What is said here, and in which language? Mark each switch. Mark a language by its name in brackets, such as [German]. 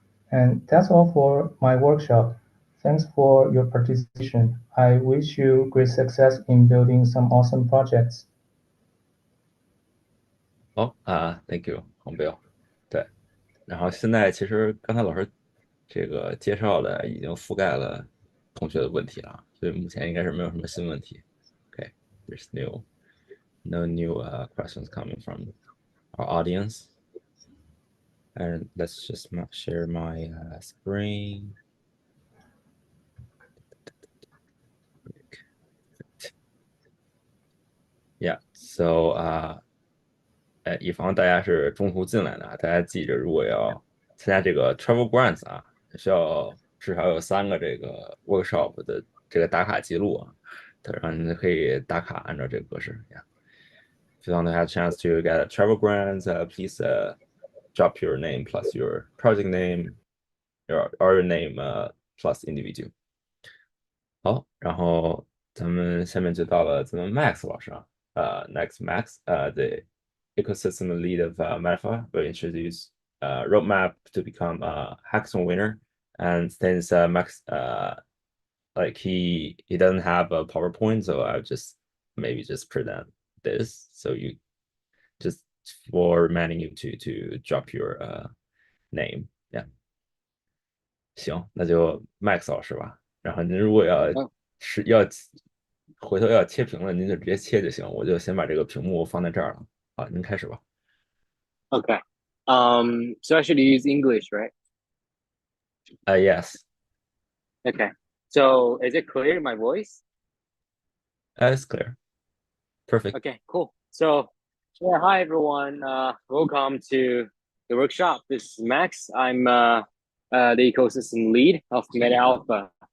[English] And that's all for my workshop. Thanks for your participation. I wish you great success in building some awesome projects. 好，Thank you，黄彪。 [Chinese] 对，然后现在其实刚才老师这个介绍的已经覆盖了同学的问题了，所以目前应该是没有什么新问题。 [English] Okay, there's no new questions coming from our audience. And let's just share my screen. [Chinese] Yeah, so 以防大家是中途进来的大家记着，如果要参加这个 travel grants 需要至少有3个这个 workshop 的这个打卡记录然后你可以打卡按照这个格式。 [English] If you want to have a chance to get a travel grants, please drop your name plus your project name, your name plus individual. [Chinese] 好，然后咱们下面就到了咱们 Max 老师 [English] next Max, the ecosystem lead of Vara will introduce roadmap to become a hackathon winner. And since Max like he doesn't have a PowerPoint, so I'll just maybe just present this. So you just for reminding you to drop your name. [Chinese] Yeah. 行，那就 Max 老师吧。然后您如果要回头要切屏了，您就直接切就行。我就先把这个屏幕放在这儿了。好，您开始吧。 [English] Okay. So I should use English, right? Yes. Okay. So is it clear, my voice? It's clear. Perfect. Okay, cool. So yeah, hi everyone. Welcome to the workshop. This is Max. I'm the ecosystem lead of Meta Alpha.